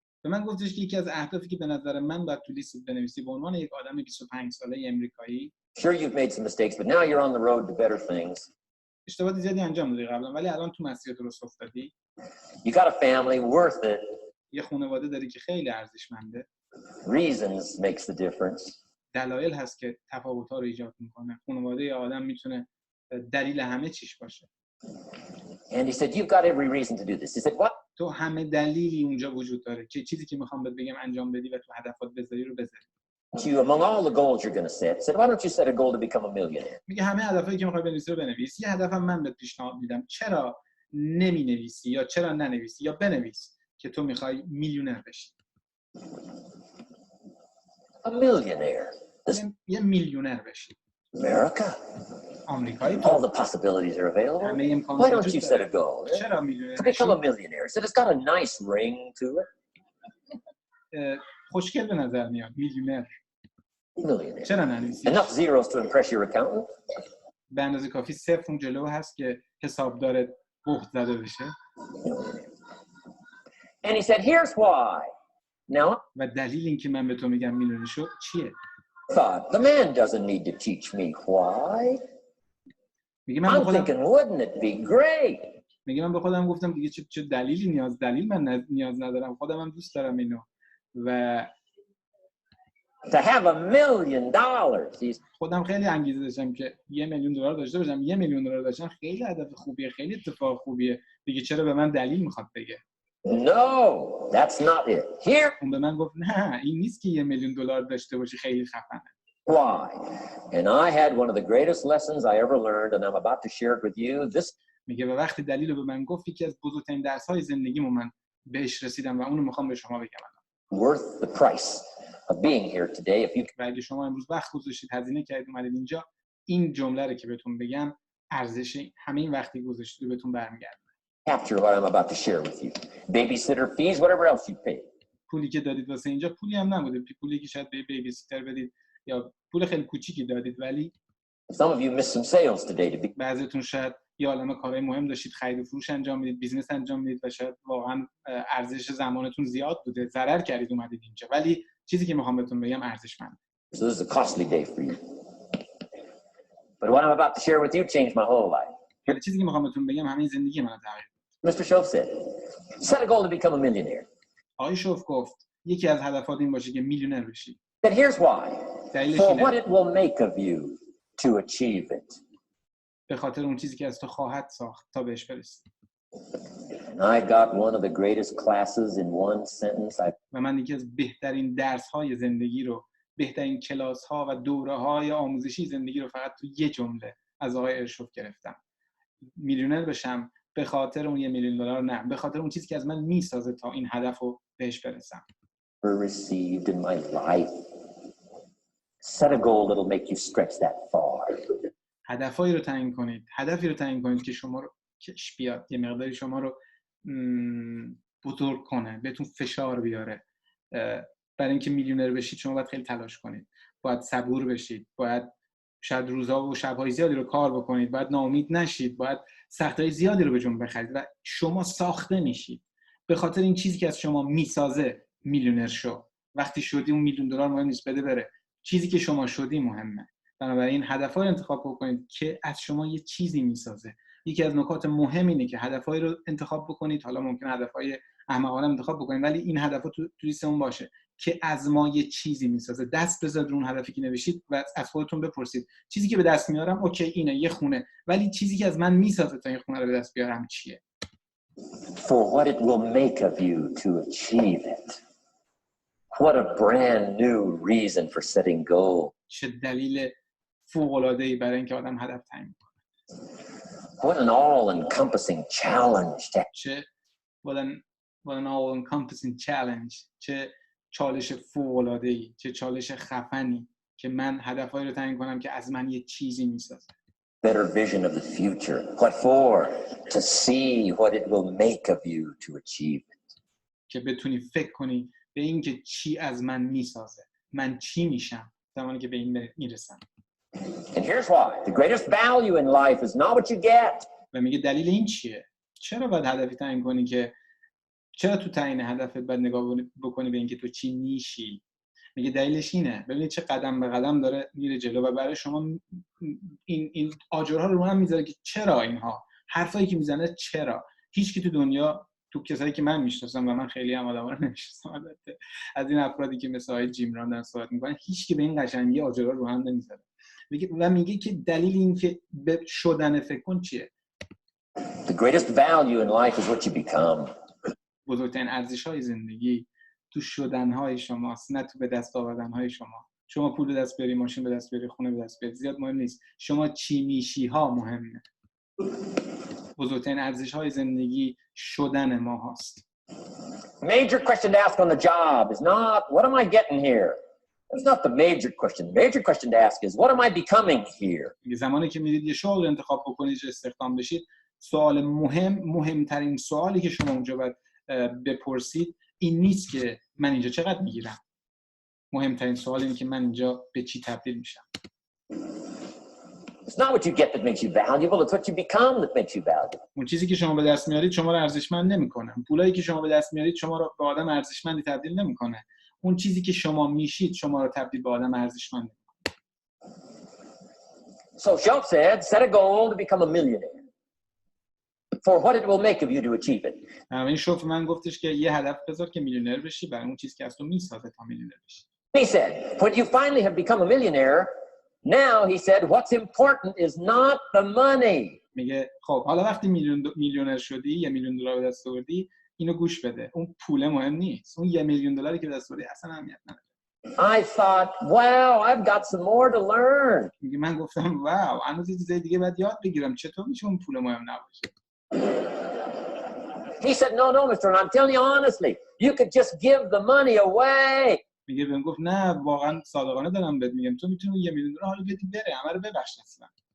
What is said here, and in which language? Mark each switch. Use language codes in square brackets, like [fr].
[fa] به من گفتش که یکی از اهدافی که به نظر من باید تو لیست بنویسی به عنوان یک آدم 25 ساله امریکایی. [en] Sure you've made some mistakes, but now you're on the road to better things. [fa] اشتباهات زیادی انجام دادی قبلا ولی الان تو مسیر درست افتادی. [en] You got a family worth it. [fa] یه خانواده داری که خیلی ارزشمنده. [en] Reasons makes the difference. [fa] دلایل هست که تفاوت‌ها رو ایجاد می‌کنه. خانواده آدم میتونه دلیل همه چیش باشه. [en] And he said, you've got every reason to do this. He said, what? [fa] تو همه دلیلی اونجا وجود داره که چیزی که میخوام بهت بگم انجام بدی و تو هدفات بذاری رو بذاری. [en] You, among all the goals you're going to set, said, why don't you set a goal to become a millionaire? [fa] میگه همه هدفایی که میخوای بنویسی رو بنویس. یه هدفم من بهت پیشنهاد میدم. چرا نمی‌نویسی یا چرا ننویسی یا بنویس که تو میخوای میلیونر بشی. [en] A millionaire. [fa] یه میلیونر بشی. [en] America. [fa] آمریکایی. [en] All the possibilities are available. Why don't you set a goal [fa] چرا میلیونر [en] to become a millionaire? Said it's got a nice ring to it. [fa] خوشگل به نظر میاد میلیونر. [en] Millionaire. [fa] چرا ننویسی؟ [en] Enough zeros to impress your accountant. [fa] به اندازه کافی صفر اون جلو هست که حسابدارت بهت زده بشه. [en] And he said, here's why. Now, [fa] و دلیل اینکه من به تو میگم میلیونر شو چیه؟ [en] thought the man doesn't need to teach me why. [fa] میگه من [en] I'm [fa] به خودم [en] thinking, wouldn't it be great? [fa] میگه من به خودم گفتم دیگه چه دلیل من نیاز ندارم. خودم هم دوست دارم اینو و [en] To have $1,000,000. [fa] خودم خیلی انگیزه داشتم که $1,000,000 داشته باشم. $1,000,000 داشتن خیلی هدف خوبیه، خیلی اتفاق خوبیه. دیگه چرا به من دلیل میخواد بگه؟ [en] No, that's not it. Here, [fa] اون به من گفت نه این نیست که $1,000,000 داشته باشی خیلی خفنه. [en] why? And I had one of the greatest lessons I ever learned, and I'm about to share it with you. This [fa] میگه و وقتی دلیل رو به من گفت یکی از بزرگترین درس‌های زندگیمو من بهش رسیدم و اونو میخوام به شما بگم. [en] worth the price of being here today. If you [fa] و اگه شما امروز وقت گذاشتید هزینه کردید اومدید اینجا، این جمله رو که بهتون بگم ارزش همه این وقتی گذاشتید رو بهتون برمیگرده. [en] capture what I'm about to share with you, babysitter fees, whatever else you pay. [fa] پولی که دادید واسه اینجا پولی هم نبوده، پولی که شاید به بیبی سیتر بدید یا پول خیلی کوچیکی دادید، ولی [en] Some of you missed some sales today to be. [fa] بعضیتون شاید یه عالمه کارهای مهم داشتید، خرید و فروش انجام میدید، بیزنس انجام میدید و شاید واقعا ارزش زمانتون زیاد بوده، ضرر کردید اومدید اینجا، ولی چیزی که میخوام بهتون بگم ارزشمنده. [en] So this is a costly day for you. But what I'm about to share with you changed my whole life. [fa] ولی چیزی که میخوام بهتون بگم همین زندگی منو تغییر داد. [en] Mr. Shove said, set a goal to become a millionaire. [fa] آقای شوف گفت یکی از هدفات این باشه که میلیونر بشی. [en] Then here's why. [fa] دلیلش [en] For [fa] اینه. [en] what it will make of you to achieve it. [fa] به خاطر اون چیزی که از تو خواهد ساخت تا بهش برسی. [en] And I got one of the greatest classes in one sentence. [fa] و من یکی از بهترین درس‌های زندگی رو، بهترین کلاس‌ها و دوره‌های آموزشی زندگی رو فقط تو یه جمله از آقای ارشوف گرفتم. میلیونر بشم به خاطر اون $1,000,000 نه، به خاطر اون چیزی که از من میسازه تا این هدف رو بهش برسم. [en] Received in my life. Set a goal that'll make you stretch that far. [fa] هدفی رو تعیین کنید که شما رو کش بیاد، یه مقداری شما رو بزرگ کنه، بهتون فشار بیاره. برای اینکه میلیونر بشید شما باید خیلی تلاش کنید، باید صبور بشید، باید شاید روزها و شب‌های زیادی رو کار بکنید، باید ناامید نشید، باید سختی‌های زیادی رو به جون بخرید و شما ساخته میشید به خاطر این چیزی که از شما میسازه. میلیونر شو، وقتی شدی اون $1,000,000 مهم نیست، بده بره، چیزی که شما شدی مهمه. بنابراین هدف‌ها رو انتخاب بکنید که از شما یه چیزی میسازه. یکی از نکات مهم اینه که هدف‌هایی رو انتخاب بکنید، حالا ممکنه هدف‌های احمقانه انتخاب بکنید ولی این هدف‌ها تو لیستمون باشه که از ما یه چیزی میسازه. دست بذارید اون هدفی که نوشتید و از خودتون بپرسید چیزی که به دست میارم اوکی اینه، یه خونه، ولی چیزی که از من میسازه تا این خونه رو به دست بیارم چیه؟ [en] For what it will make of you to achieve it. What a brand new reason for setting goals. [fa] چه دلیل فوق‌العاده‌ای برای اینکه آدم هدف تعیین کنه. [en] What an all-encompassing challenge. what an all-encompassing challenge. [fa] چه چالش فوق‌العاده‌ای، چه چالش خفنی که من هدفهایی رو تعیین کنم که از من یه چیزی میسازه. [en] Better vision of the future. What for? To see what it will make of you to achieve it. [fa] که بتونی فکر کنی به این که چی از من میسازه، من چی میشم زمانی که به این میرسم. [en] And here's why. The greatest value in life is not what you get. [fa] و میگه دلیل این چیه؟ چرا باید هدفی تعیین کنی که چرا تو تعیین هدفت باید نگاه بکنی به اینکه تو چی میشی؟ میگه دلیلش اینه. ببینید چه قدم به قدم داره میره جلو و برای شما این آجرها رو هم میذاره که چرا اینها، حرفایی که میزنه چرا. هیچ کی تو دنیا، تو کسایی که من میشناسم و من خیلی هم آدما رو نمیشناسم البته، از این افرادی که مثل آقای جیم ران دارن صحبت میکنن، هیچ کی به این قشنگی آجرها رو هم نمیذاره. میگه که دلیل این که به شدن فکر کن چیه؟ [en] The greatest value in life is what you become. [fa] بزرگترین ارزش‌های زندگی تو شدن‌های شماست، نه تو به دست آوردن‌های شما. شما پول به دست بیاری، ماشین به دست بیاری، خونه به دست بیاری، زیاد مهم نیست. شما چی میشی‌ها مهمه. بزرگترین ارزش‌های زندگی شدن ما هست. [en] Major question to ask on the job is not what am I getting here? That's not the major question. The major question to ask is what am I becoming here? [fa] زمانی که میرید یه شغل انتخاب بکنید، استخدام بشید، سوال مهمترین سوالی که شما اونجا باید بپرسید این نیست که من اینجا چقدر میگیرم. مهمترین سوال اینه که من اینجا به چی تبدیل میشم. [en] It's not what you get that makes you valuable, it's what you become that makes you valuable. [fa] اون چیزی که شما به دست میارید شما رو ارزشمند نمیکنه. پولایی که شما به دست میارید شما رو به آدم ارزشمندی تبدیل نمیکنه. اون چیزی که شما میشید شما رو تبدیل به آدم ارزشمند میکنه. [en] So Shelf said, set a goal to become a millionaire. For what it will make of you to achieve it. [fa] این شوف من گفتش که یه هدف بذار که میلیونر بشی برای اون چیزی که از تو میسازه تا میلیونر بشی. [en] He said, when you finally have become a millionaire, now he said, what's important is not the money. [fa] میگه خب حالا وقتی میلیونر شدی، $1 میلیون به دست آوردی، اینو گوش بده. اون پول مهم نیست. اون $1 میلیون که به دست آوردی اصلا اهمیت نداره. [en] I thought, wow, I've got some more to learn. [fa] میگه من گفتم واو، هنوز چیزای دیگه باید یاد بگیرم. چطور میشه اون پول مهم نباشه؟ [en] He said, no, Mr. And I'm telling you honestly, you could just give the money away. [fa] میگه بهم گفت نه، واقعا صادقانه دارم بهت میگم، تو میتونی $1 میلیون حالا بدی بره، همه رو ببخش اصلا.